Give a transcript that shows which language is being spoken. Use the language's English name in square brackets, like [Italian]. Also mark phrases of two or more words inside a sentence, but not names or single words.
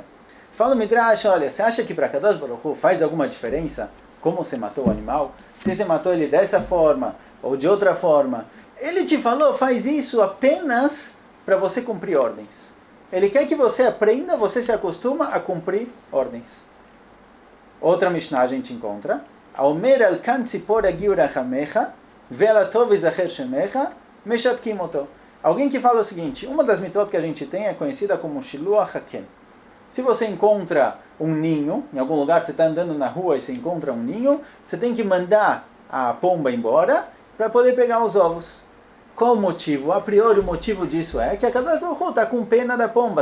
[Portuguese] Fala o Midrash, olha, você acha que para Kadosh Baruch Hu faz alguma diferença como você matou o animal? Se você matou ele dessa forma ou de outra forma, ele te falou, faz isso apenas para você cumprir ordens. Ele quer que você aprenda, você se acostuma a cumprir ordens. Outra Mishnah a gente encontra. [Hebrew] האומר על קן צפור יגיעו רחמיך, ועל טוב יזכר שמך, משתקין אותו. [Portuguese] Alguém que fala o seguinte, uma das mitzvot que a gente tem é conhecida como [Hebrew] שילוח הקן. [Portuguese] Se você encontra um ninho, em algum lugar você está andando na rua e você encontra um ninho, você tem que mandar a pomba embora para poder pegar os ovos. Qual o motivo? A priori o motivo disso é que a Kadosh Baruch Hu está com pena da pomba.